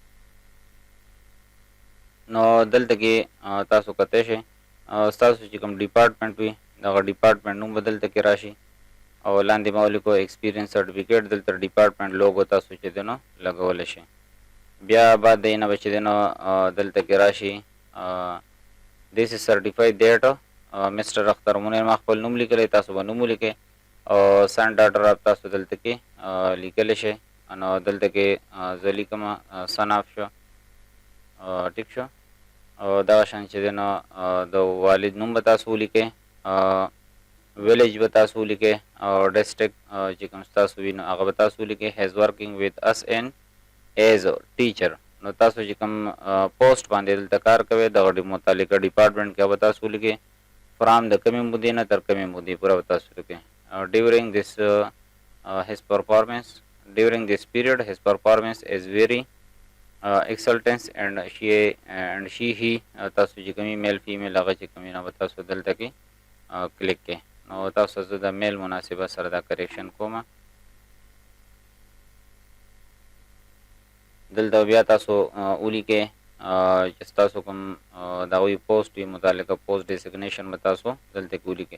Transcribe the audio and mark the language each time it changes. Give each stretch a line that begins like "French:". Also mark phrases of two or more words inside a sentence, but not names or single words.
Pashto: نو دلته کې تاسو کتی شئ ستاسو چې کوم ډپارټمنټ وي دغه ډپارټمنټ نوم به دلته کې راشي او لاندې ما ولیکو
English: experience certificate,
Pashto: دلته ډپارټمنټ لوګو تاسو چې دی نو لګولی شئ. بیا بعد د نه به چې دی نو دلته کې راشي
English: This is certified that Mr.
Pashto: اختر منیر ما خپل نوم لیکلی، تاسو به نوم ولیکئ او
English: son daughter of
Pashto: تاسو دلته کې لیکلی شئ. نو دلته کې زه لیکم
English: son of
Pashto: شو، ټیک شو. او دغه شان چې دی نو د والد نوم به تاسو ولیکئ، ویلیج به تاسو ولیکئ او ډسټرکټ چې کوم ستاسو وي نو هغه به تاسو ولیکئ.
English: he's working with us and is teacher.
Pashto: نو تاسو چې کوم پوسټ باندې دلته کار کوئ دغه متعلقه ډپارټمنټ کې به تاسو ولیکئ.
English: from the
Pashto: کمې مودې نه تر کمې مودې پوره به تاسو ولیکئ.
English: during this his performance during this period his performance is very excellent and she he
Pashto: تاسو چې کومې
English: male female
Pashto: هغه چې کومې نه به تاسو دلته کې کلیک کړئ. نو تاسو زه د میل مناسبه سره دا کریکشن کوم. دلته بیا تاسو ولیکئ چې ستاسو کوم د هغوی پوسټ وي متعلقه
English: post designation
Pashto: به تاسو دلته کې ولیکئ.